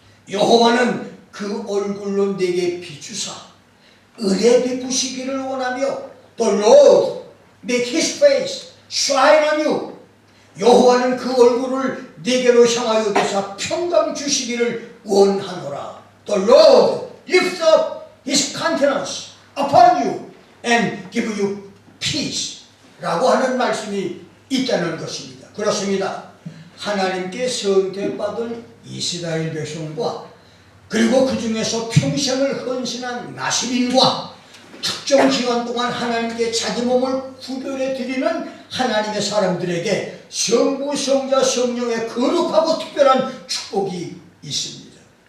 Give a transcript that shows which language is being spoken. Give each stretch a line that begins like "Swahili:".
Korean: 여호와는 그 얼굴로 내게 비추사 은혜 베푸시기를 원하며,
English: The Lord make his face shine on you.
Korean: 여호와는 그 얼굴을 내게로 향하여 대사 평강 주시기를 원하노라.
English: The Lord lift up his countenance upon you and give you peace
Korean: 라고 하는 말씀이 있다는 것입니다. 그렇습니다. 하나님께 선택받은 이스라엘 백성과, 그리고 그 중에서 평생을 헌신한 나시린과, 특정 기간 동안 하나님께 자기 몸을 구별해 드리는 하나님의 사람들에게 성부, 성자, 성령의 거룩하고 특별한 축복이 있습니다.